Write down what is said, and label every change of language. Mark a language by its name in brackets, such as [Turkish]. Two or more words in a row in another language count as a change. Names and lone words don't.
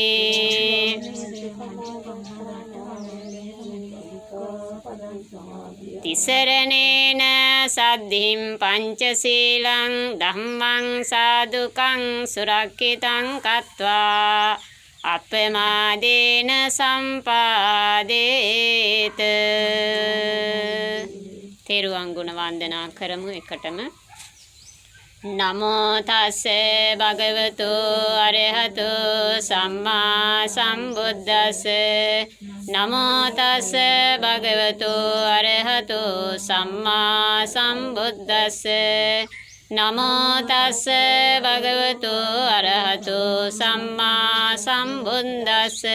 [Pali] තිසරණේන සද්ධින් පංචශීලං ධම්මං සාදුකං සුරක්ඛිතං කତ୍වා අපමාදේන සම්පාදේත. [Sinhala] තෙරුවන් ගුණ වන්දනා කරමු එකටම. [Pali] නමෝ තස්ස භගවතු අරහතු සම්මා සම්බුද්දස්ස. නමෝ තස්ස භගවතු අරහතු සම්මා සම්බුද්දස්ස. නමෝ තස්ස භගවතු අරහතු සම්මා සම්බුද්දස්ස.